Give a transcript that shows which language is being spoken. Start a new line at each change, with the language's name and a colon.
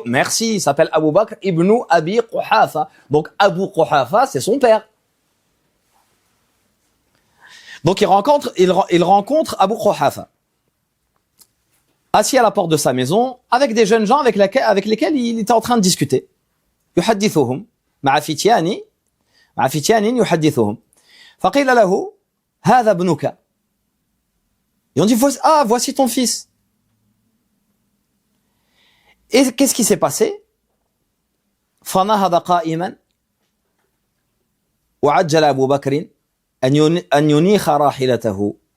French: Merci, il s'appelle Abu Bakr ibn Abi Quhafa. Donc Abu Quhafa, c'est son père. Donc il rencontre Abu Quhafa, assis à la porte de sa maison, avec des jeunes gens avec lesquels il était en train de discuter.
Arabic: يحدثهم مع فتيان يحدثهم فقيل له هذا ابنك.
French: Ils ont dit, voici ton fils. Et qu'est-ce qui s'est passé?
Arabic: فنهض قائما وعجل أبو بكر أن ينيخ راحلته.